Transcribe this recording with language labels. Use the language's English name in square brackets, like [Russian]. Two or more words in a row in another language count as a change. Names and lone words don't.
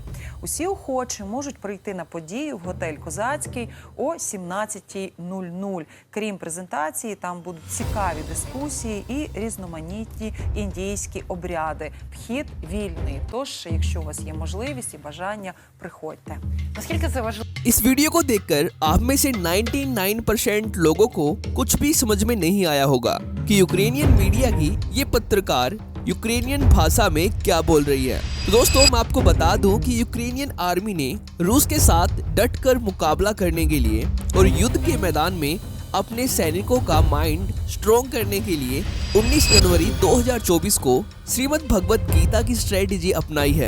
[Ukrainian] Усі охочі можуть прийти на подію в готель «Козацький» о 17:00. Крім презентації, там будуть цікаві дискусії і різноманітні індійські обряди. Вхід вільний. Тож, якщо у вас є можливість і бажання, приходьте. Наскільки це важливо? [Hindi] इस वीडियो को देखकर आप में से 99% लोगों को कुछ भी समझ में नहीं आया होगा कि [English] Ukrainian media [Hindi] की ये पत्रकार यूक्रेनियन भाषा में क्या बोल रही है। तो दोस्तों, मैं आपको बता दूं कि [English] Ukrainian army [Hindi] ने रूस के साथ डटकर मुकाबला करने के लिए और युद्ध के मैदान में अपने सैनिकों का [English] mind strong [Hindi] करने के लिए 19 जनवरी 2024 को श्रीमद् भगवत गीता की स्ट्रेटेजी अपनाई है।